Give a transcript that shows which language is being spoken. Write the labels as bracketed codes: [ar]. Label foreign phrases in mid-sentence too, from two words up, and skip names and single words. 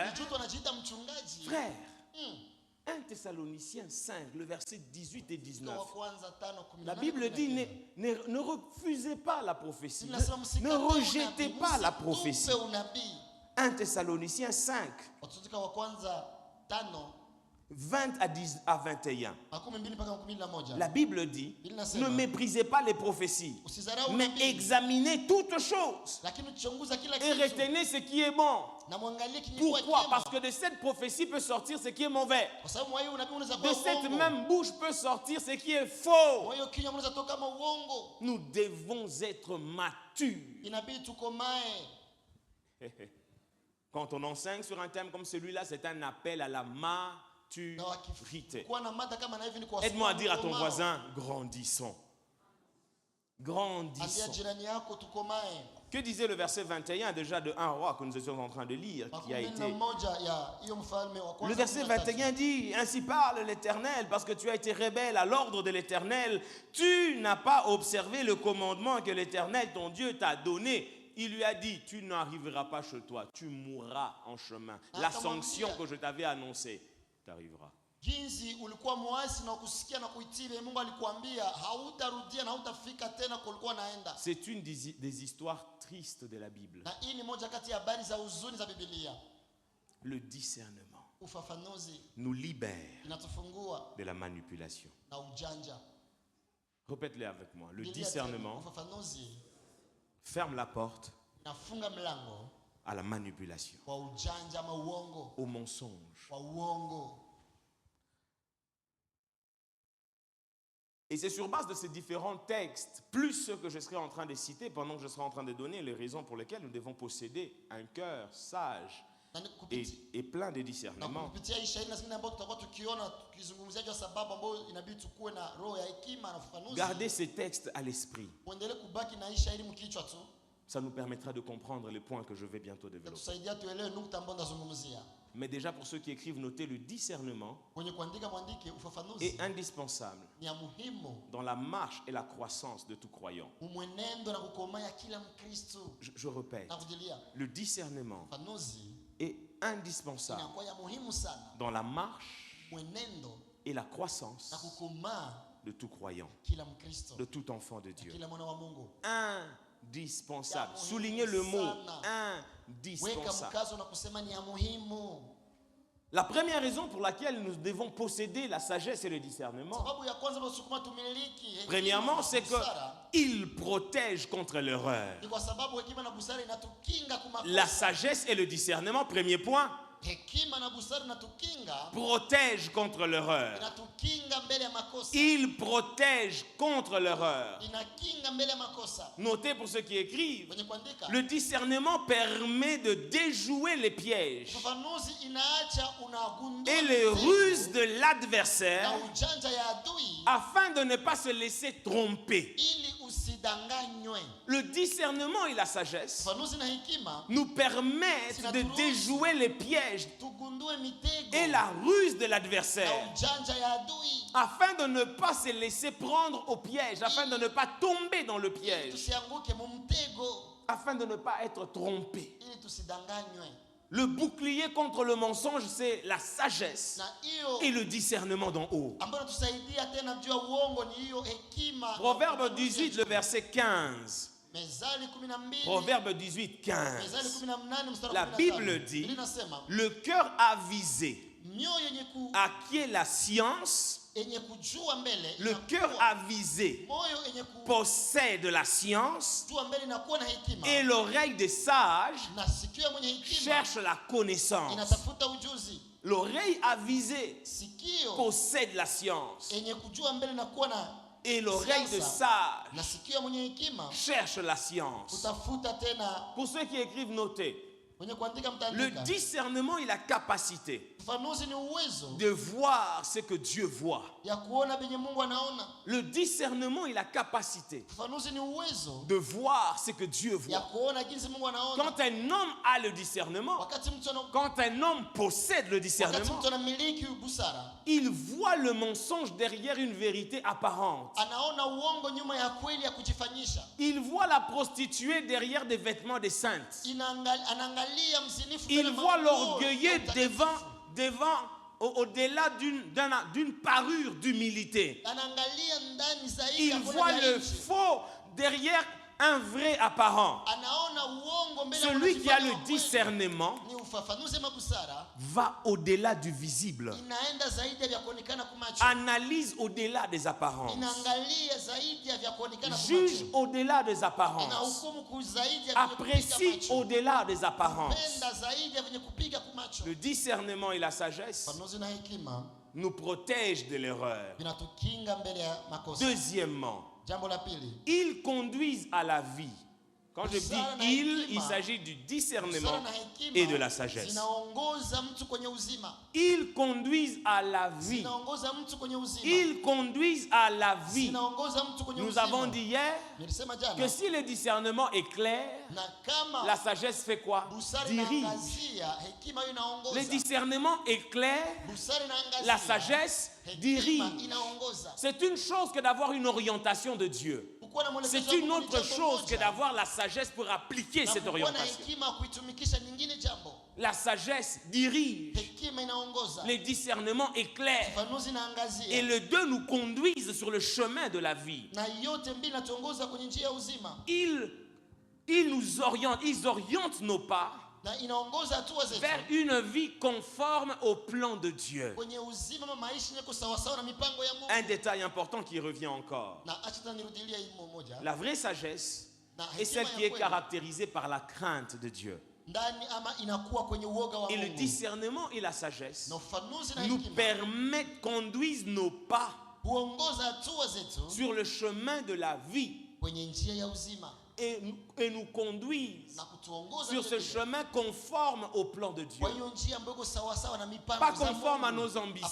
[fr] Frère, 1 Thessaloniciens 5, le verset 18 et 19. La Bible dit: ne refusez pas la prophétie. Ne rejetez pas la prophétie. 1 Thessaloniciens 5. 20 à 21. [sw] makumi mbili mpaka makumi mbili na moja. [fr] La Bible dit, [sw] Biblia inasema, [fr] ne méprisez pas les prophéties, [sw] usidharau [fr] mais [sw] nabii, [fr] examinez toutes choses [sw] lakini chunguza kila [fr] et [sw] kitu [fr] retenez ce qui est bon. [sw] na muangalie kilikuwa [fr] Pourquoi? [sw] chema. [fr] Parce que de cette prophétie peut sortir ce qui est mauvais. [sw] Kwa sababu mwa hiyo unabii unaweza [fr] De [sw] kuwa [fr] cette [sw] uongo. [fr] même bouche peut sortir ce qui est faux. [sw] Mwa hiyo kinywa unaweza toka kama uongo. [fr] Nous devons être matures. [sw] Inabidi tukomae. [fr] Quand on enseigne sur un thème comme celui-là, c'est un appel à la maturité. [sw] Kuwa na mada kama na hivi ni kwa [fr] Aide-moi à dire à ton voisin, grandissons. [sw] Ambia [fr] Grandissons. [sw] jirani yako tukomae. [fr] Que disait le verset 21 déjà de 1 roi que nous étions en train de lire, qui a [sw] Makumi [fr] été... [sw] na moja ya hiyo mfalme wa kwanza. [fr] Le verset 21 dit, ainsi parle l'Éternel, parce que tu as été rebelle à l'ordre de l'Éternel, tu n'as pas observé le commandement que l'Éternel, ton Dieu, t'a donné. Il lui a dit, tu n'arriveras pas chez toi, tu mourras en chemin. La sanction que je t'avais annoncée t'arrivera. [sw] Jinsi ulikuwa muasi na kusikia na kuitii Mungu alikuambia hautarudia na hautafika tena kulikuwa naenda. [fr] C'est une des histoires tristes de la Bible. [sw] Na hii ni moja kati ya habari za huzuni za Biblia. [fr] Le discernement [sw] Ufafanuzi [fr] nous libère [sw] inatufungua [fr] de la manipulation. [sw] na ujanja. [fr] Répète-le avec moi. Le [sw] Biblia [fr] discernement [sw] tena, ufafanuzi [fr] ferme la porte [sw] nafunga mlango [fr] à la manipulation, [sw] wa ujanja ama uongo, [fr] au mensonge. [sw] wa uongo. [fr] Et c'est sur base de ces différents textes, plus ceux que je serai en train de citer, pendant que je serai en train de donner les raisons pour lesquelles nous devons posséder un cœur sage [sw] Na ni kupitia [fr] et plein de [sw] na [fr] discernement. [sw] kupitia hii shahidi na zingine ambazo tutakuwa tukiona tukizungumzia juu ya sababu ambayo inabidi tukue na roho ya hekima na ufafanuzi. [fr] Gardez ces textes à l'esprit. [sw] Muendelee kubaki na hii shahidi mkichwa tu. [fr] Ça nous permettra de comprendre les points que je vais bientôt développer. [sw] Itatusaidia tuelewe nukta ambazo ndazungumzia. [fr] Mais déjà pour ceux qui écrivent, notez le discernement [sw] Kwenye kuandika mwandike ufafanuzi [fr] est indispensable [sw] ni ya muhimu [fr] dans la marche et la croissance de tout croyant. [sw] mwenendo na kukomaa ya kila Mkristo. [fr] Je répète, [sw] Narudilia, [fr] le discernement [sw] ufafanuzi [fr] est indispensable [sw] inakuwa ya muhimu sana [fr] dans la marche [sw] mwenendo [fr] et la croissance [sw] na kukomaa [fr] de tout croyant, [sw] kila Mkristo, [fr] de tout enfant de Dieu. [sw] kila mwana wa Mungu. [fr] Indispensable. Soulignez le mot [sw] Weka [fr] indispensable. [sw] mkazo na kusema ni ya muhimu. [fr] La première raison pour laquelle nous devons posséder la sagesse et le discernement, [sw] Sababu ya kwanza tunasukuma tumiliki hekima [fr] premièrement, [sw] na [fr] c'est [sw] busara, [fr] qu'il protège contre l'erreur. [sw] ni kwa sababu hekima na busara inatukinga kumakosa. [fr] La sagesse et le discernement, premier point, [sw] Hekima na busara inatukinga, [fr] protège contre l'erreur. [sw] inatukinga mbele ya makosa. [fr] Il protège contre l'erreur. [sw] Inakinga mbele ya makosa. [fr] Notez pour ceux qui écrivent, [sw] Wenye kuandika, [fr] le discernement permet de déjouer les pièges [sw] ufafanuzi inaacha unagundua [fr] et les [sw] mitego [fr] ruses de l'adversaire [sw] na ujanja ya adui [fr] afin de ne pas se laisser tromper. [sw] ili usidanganywe. [fr] Le discernement et la sagesse [sw] Ufafanuzi na hekima [fr] nous permettent de déjouer les pièges [sw] tugundue mitego [fr] et la ruse de [sw] na [fr] l'adversaire [sw] ujanja ya adui [fr] afin de ne pas se laisser prendre au piège, afin de ne pas tomber dans le [sw] ili [fr] piège, [sw] tusianguke mumtego, [fr] afin de ne pas être trompé. [sw] ili tusidanganywe. [fr] Le bouclier contre le mensonge, c'est la sagesse [sw] Na hiyo [fr] et le discernement d'en haut. [sw] ambayo tusaidia tena juu ya uongo ni hiyo hekima. [fr] Proverbe 18, le verset 15. [sw] Mezali 12, [fr] Proverbe 18, 15. [sw] Mezali 18 mstari [fr] La [sw] 15. [fr] Bible dit, [sw] Biblia inasema, [fr] le cœur avisé [sw] mioyo yenye [fr] acquiert la science, [sw] yenye kujua mbele [fr] le [sw] inakuwa- [fr] cœur avisé [sw] moyo yenye [fr] possède la science [sw] kujua mbele inakuwa na hekima, [fr] et l'oreille des sages [sw] na sikio ya mwenye hekima [fr] cherche la connaissance. [sw] inatafuta ujuzi. [fr] L'oreille avisée [sw] Sikio [fr] possède la science [sw] yenye kujua mbele inakuwa na [fr] et l'oreille des [sw] siasa, [fr] sages [sw] na sikio ya mwenye hekima [fr] cherche la science. [sw] kutafuta tena. [fr] Pour ceux qui écrivent, notez, [sw] Mwenye kuandika [fr] le [sw] mtaandika. [fr] discernement et la capacité [sw] Ufafanuzi ni uwezo [fr] de voir ce que Dieu voit. [sw] ya kuona benye Mungu anaona. [fr] Le discernement et la capacité [sw] Ufafanuzi ni uwezo [fr] de voir ce que Dieu [sw] ya [fr] voit. [sw] kuona jinsi Mungu anaona. [fr] Quand un homme a le discernement, [sw] Wakati mtu [fr] quand un homme possède le [sw] wakati [fr] discernement, [sw] mtu anamiliki busara, [fr] il voit le mensonge derrière une vérité apparente. [sw] anaona uongo nyuma ya kweli ya kujifanyisha. [fr] Il voit la prostituée derrière des vêtements des saintes. [sw] Anaangalia mzinifu [fr] Il [sw] mbele [fr] voit [sw] manguo [fr] l'orgueilleux [sw] ya utakatifu. [fr] au-delà d'une parure d'humilité. [sw] Anaangalia ndani zaidi [fr] Il [sw] ya kuona [fr] voit [sw] vya [fr] le [sw] nje. [fr] faux derrière un vrai apparent. [sw] anaona uongo mbele ya [fr] Celui qui a le [sw] unajifanya wa kweli. [fr] discernement [sw] Ni ufafanuzi ma busara [fr] va au-delà du visible, [sw] inaenda zaidi ya vya kuonekana kwa macho. [fr] analyse au-delà des apparences, [sw] Inaangalia zaidi ya vya kuonekana kwa [fr] juge [sw] macho. [fr] au-delà des apparences, [sw] Inahukumu ku zaidi ya vyenye kupiga [fr] apprécie [sw] macho. [fr] au-delà des apparences. [sw] Penda zaidi ya vyenye kupiga kwa macho. [fr] Le discernement et la sagesse [sw] Ufafanuzi na hekima [fr] nous protègent de l'erreur. [sw] vinatukinga mbele ya makosa. [fr] Deuxièmement, [sw] Jambo la pili, [fr] ils conduisent à la vie. Quand je dis il s'agit du discernement [sw] busara na hekima [fr] et de la sagesse. [sw] zinaongoza mtu kwenye uzima. [fr] Ils conduisent à la vie. [sw] Zinaongoza mtu kwenye uzima. [fr] Ils conduisent à la vie. [sw] Zinaongoza mtu kwenye [fr] Nous [sw] uzima. [fr] avons dit hier [sw] Nilisema [fr] que [sw] jana, [fr] si le discernement est clair, [sw] na kama [fr] la sagesse fait quoi? busara Dirige. [sw] inaangazia, hekima hiyo inaongoza. [fr] Le discernement est clair, [sw] Busara inaangazia, [fr] la sagesse [sw] hekima [fr] dirige. [sw] inaongoza. [fr] C'est une chose que d'avoir une orientation de Dieu. [sw] Kukuwa na mwelekezo [fr] C'est [sw] wa [fr] une [sw] Mungu ni [fr] autre [sw] jambo [fr] chose que [sw] moja. [fr] d'avoir la sagesse pour appliquer [sw] Na [fr] cette [sw] kukuwa na [fr] orientation. [sw] hekima kuitumikisha nyingine jambo. [fr] La sagesse dirige. [sw] Hekima inaongoza. [fr] Le discernement est clair. [sw] Ufafanuzi inaangazia. [fr] Et les deux nous conduisent sur le chemin de la vie. [sw] Na yote mbili natuongoza kwenye njia ya uzima. [fr] Ils nous orientent, ils orientent nos pas [sw] Na inaongoza hatua zetu [fr] vers une vie conforme au plan de Dieu. [sw] kwenye uzima ama maisha yako sawa sawa na mipango ya Mungu. [fr] Un détail important qui revient encore. [sw] Na acha tena nirudilie hii moja. [fr] La vraie sagesse [sw] Na [fr] est celle [sw] hekima [fr] qui [sw] ya [fr] est [sw] kweli [fr] caractérisée par la crainte de Dieu. [sw] ndani ama inakuwa kwenye uoga wa [fr] Et le [sw] Mungu. [fr] discernement et la sagesse [sw] Na ufafanuzi na [fr] nous [sw] hekima [fr] permettent, conduisent nos pas [sw] huongoza hatua zetu [fr] sur le chemin de la vie [sw] kwenye njia ya uzima [fr] et nous conduisent [sw] na kutuongoza [fr] sur ce [sw] vile vile. [fr] chemin conforme au plan de Dieu. [sw] Kwa hiyo njia ambayo iko sawa sawa na mipango [fr] Pas [sw] za [fr] conforme à [sw] Mungu. [fr] nos ambitions.